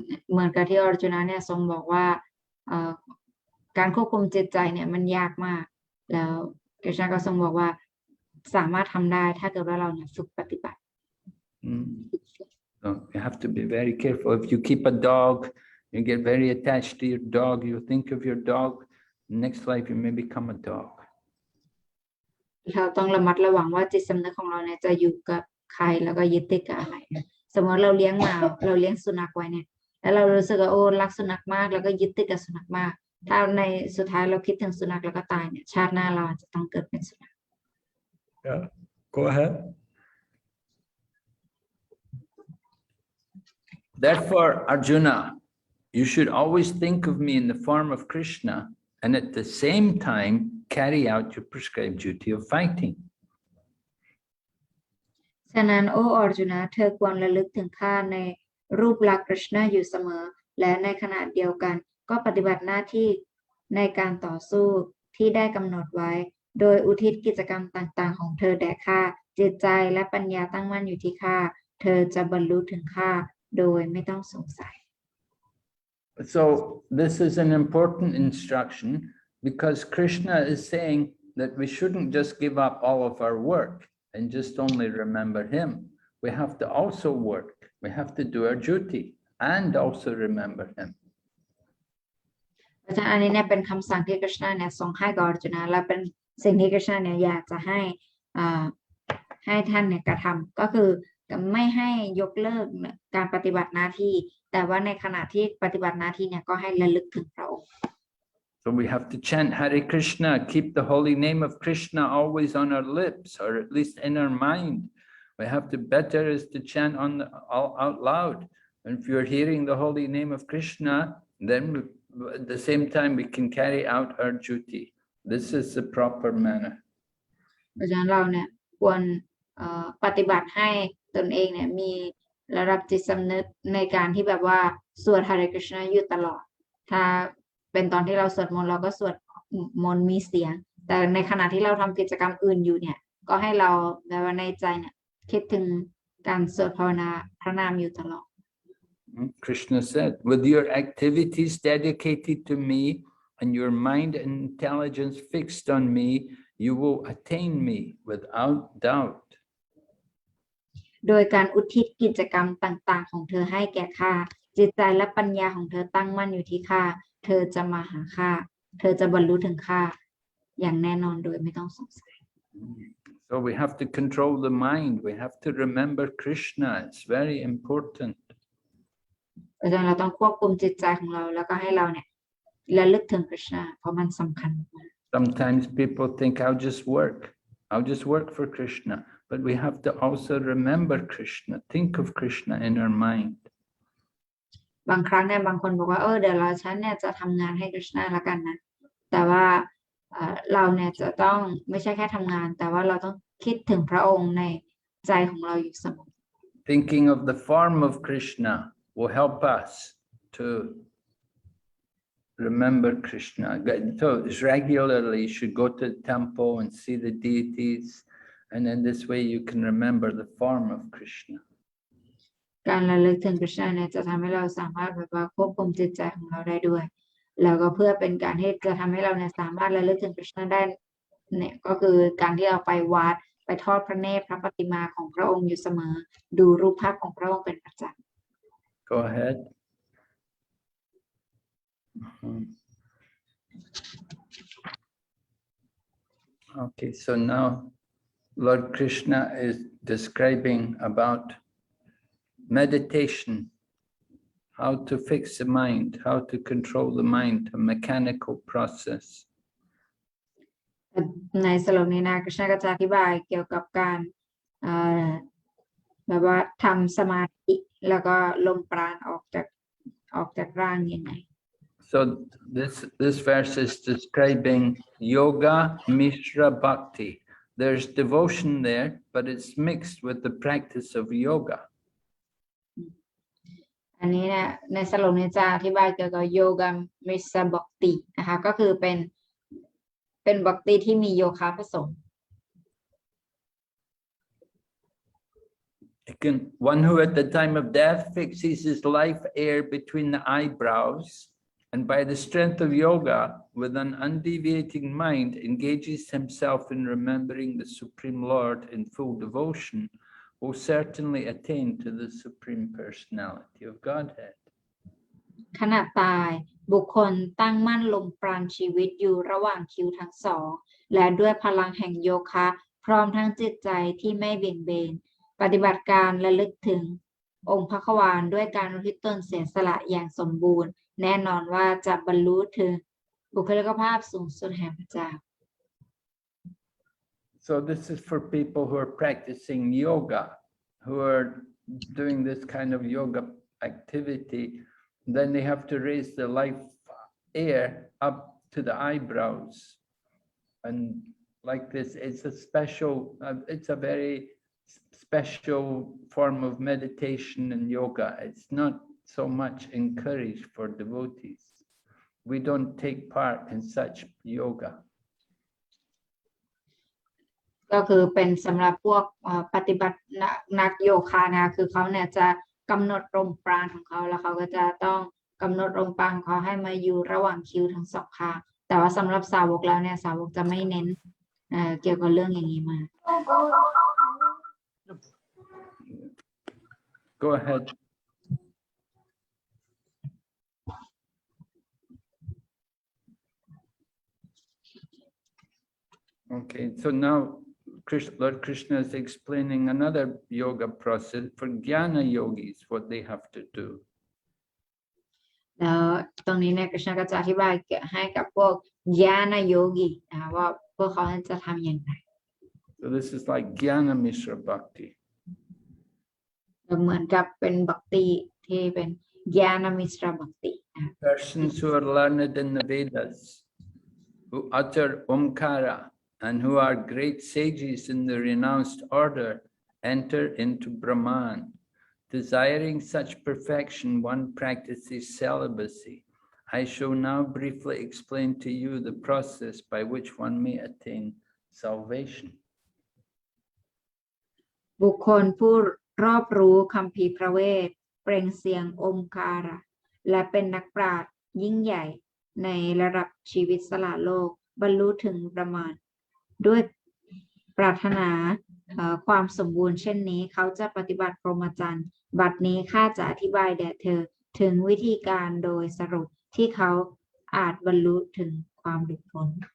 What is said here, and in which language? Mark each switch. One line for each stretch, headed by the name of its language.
Thai: เหมือนกับที่อรจุนะเนี่ยทรงบอกว่าการควบคุมจิตใจเนี่ยมันยากมากแล้วกฤษณก็ทรงบอกว่าสามารถทำได้ถ้าเกิดว่าเราเนี่ยฝึกปฏิบัติ
English: So you have to be very careful. If you keep a dog, you get very attached to your dog, you think of your dog, next life you may become a dog.
Thai: เราต้องระมัดระวังว่าจิตสำนึกของเราเนี่ยจะอยู่กับใครแล้วก็ยึดติดกับอะไรสมมติเราเลี้ยงหมาเราเลี้ยงสุนัขไว้เนี่ยแล้วเรารู้สึกว่าโอ้รักสุนัขมากแล้วก็ยึดติดกับสุนัขมากถ้าในสุดท้ายเราคิดถึงสุนัขแล้วก็ตายเนี่ยชาติหน้าเราจะต้องเกิดเป็นสุนัข
English: Yeah, go ahead. Therefore, Arjuna, you should always think of me in the form of Krishna and at the same time carry out your prescribed duty of fighting.
Thai: ฉะนั้นโอ้อรจุนะเธอควรระลึกถึงข้าในรูปลักษณ์กฤษณะอยู่เสมอและในขณะเดียวกันก็ปฏิบัติหน้าที่ในการต่อสู้ที่ได้กำหนดไว้โดยอุทิศกิจกรรมต่างๆของเธอแด่ข้าจิตใจและปัญญาตั้งมั่นอยู่ที่ข้าเธอจะบรรลุถึงข้าโดยไม่ต้องสงสัย
English: So this is an important instruction because Krishna is saying that we shouldn't just give up all of our work and just only remember him. We have to also work. We have to do our duty and also remember him.
Thai: อาจารย์อันนี้เนี่ยเป็นคำสั่งที่กฤษณะเนี่ยทรงให้กับอรจุนะและเป็นสิ่งที่กฤษณะเนี่ยอยากจะให้ท่านเนี่ยกระทำก็คือไม่ให้ยกเลิกการปฏิบัติหน้าที่แต่ว่าในขณะที่ปฏิบัติหน้าที่เนี่ยก็ให้ระลึกถึงพระองค์
English: So we have to chant Hare Krishna, keep the holy name of Krishna always on our lips or at least in our mind. We have to better is to chant out loud. And if you're hearing the holy name of Krishna, then at the same time we can carry out our duty. This is the proper manner.
Thai: เพราะฉะนั้นเราเนี่ยควรปฏิบัติให้ตนเองเนี่ยมีระดับจิตสำนึกในการที่แบบว่าสวด Hare Krishna อยู่ตลอด ถ้าเป็นตอนที่เราสวดมนต์เราก็สวดมนต์มีเสียง แต่ในขณะที่เราทำกิจกรรมอื่นอยู่เนี่ยก็ให้เราแบบว่าในใจเนี่ยคิดถึงการสวดภาวนาพระนามอยู่ตลอด
English: Krishna said, with your activities dedicated to me and your mind and intelligence fixed on me, you will attain me without doubt.
Thai: โดยการอุทิศกิจกรรมต่างๆของเธอให้แก่ข้าจิตใจและปัญญาของเธอตั้งมั่นอยู่ที่ข้าเธอจะมาหาข้าเธอจะบรรลุถึงข้าอย่างแน่นอนโดยไม่ต้องสงสัย
English: So we have to control the mind. We have to remember Krishna. It's very important.
Thai: เพราะฉะนั้นเราต้องควบคุมจิตใจของเราแล้วก็ให้เราเนี่ยระลึกถึงกฤษณะเพราะมันสำคัญมาก
English: Sometimes people think I'll just work for Krishna, but we have to also remember Krishna, think of Krishna in our mind.
Thai: บางครั้งเนี่ยบางคนบอกว่าเดี๋ยวฉันเนี่ยจะทำงานให้กฤษณะละกันนะแต่ว่าเราเนี่ยจะต้องไม่ใช่แค่ทำงานแต่ว่าเราต้องคิดถึงพระองค์ในใจของเราอยู่เสมอ
English: Thinking of the form of Krishna will help us to remember Krishna. So regularly you should go to the temple and see the deities, and in this way you can remember the form of Krishna.
Thai: การระลึกถึงกฤษณะเนี่ยจะทำให้เราสามารถแบบว่าควบคุมจิตใจของเราได้ด้วยแล้วก็เพื่อเป็นการที่จะทำให้เราเนี่ยสามารถระลึกถึงกฤษณะได้เนี่ยก็คือการที่เราไปวัดไปทอดพระเนตรพระปฏิมาของพระองค์อยู่เสมอดูรูปภาพของพระองค์เป็นประจำ
English: Go ahead. Okay, so now Lord Krishna is describing about meditation, how to fix the mind, how to control the mind, a mechanical process.
Thai: ในสโลกนี้นะกฤษณะก็จะอธิบายเกี่ยวกับการแบบว่าทำสมาธิแล้วก็ลมปราณออกจากร่างยังไง
English: So this verse is describing yoga mishra bhakti. There's devotion there, but it's mixed with the practice of yoga.
Thai: อันนี้เนี่ยในสโลกนี้จะอธิบายเกี่ยวกับโยกามิสบักตินะคะก็คือเป็นบักติที่มีโยคะผสม
English: One who at the time of death fixes his life air between the eyebrows and by the strength of yoga with an undeviating mind engages himself in remembering the Supreme Lord in full devotion will certainly attain to the Supreme Personality of Godhead.
Thai: ขณะตายบุคคลตั้งมั่นลมปราณชีวิตอยู่ระหว่างคิ้วทั้งสองและด้วยพลังแห่งโยคะพร้อมทั้งจิตใจที่ไม่เบี่ยงเบนปฏิบัติการระลึกถึงองค์พระควานด้วยการอุทิศตนเสียสละอย่างสมบูรณ์แน่นอนว่าจะบรรลุถึงบุคลิกภาพสูงสุดแห่งพระเจ้า
English: So this is for people who are practicing yoga, who are doing this kind of yoga activity. Then they have to raise the life air up to the eyebrows. And like this, it's a very special form of meditation and yoga. It's not so much encouraged for devotees. We don't take part in such yoga.
Thai: ก็คือเป็นสำหรับพวกปฏิบัตินักโยคะนะคือเขาเนี่ยจะกำหนดลมปราณของเขาแล้วเขาก็จะต้องกำหนดลมปราณของเขาให้มาอยู่ระหว่างคิ้วทั้งสองข้างแต่ว่าสำหรับสาวกแล้วเนี่ยสาวกจะไม่เน้นเกี่ยวกับเรื่องอย่างนี้มา
English: Go ahead. Okay, so now Lord Krishna is explaining another yoga process for jnana yogis, what they have to do.
Thai: แล้วตรงนี้เนี่ยกฤษณะก็จะอธิบายให้กับพวกญาณโยกินะคะว่าพวกเขาจะทำอย่างไร
English: So this is like jnana mishra bhakti.
Thai: เหมือนกับเป็นบักติที่เป็นญาณมิสรบักตินะ
English: Persons who are learned in the Vedas, who utter Omkara and who are great sages in the renounced order enter into Brahman. Desiring such perfection, one practices celibacy. I shall now briefly explain to you the process by which one may attain salvation.
Thai: บุคคลผู้รอบรู้คัมภีร์พระเวทเปล่งเสียงโอมการะและเป็นนักปราชญ์ยิ่งใหญ่ในระดับชีวิตสละโลกบรรลุถึงประมาณด้วยปรารถนาความสมบูรณ์เช่นนี้เขาจะปฏิบัติพรหมจรรย์บัดนี้ข้าจะอธิบายแด่เธอถึงวิธีการโดยสรุปที่เขาอาจบรรลุถึงความหลุดพ้น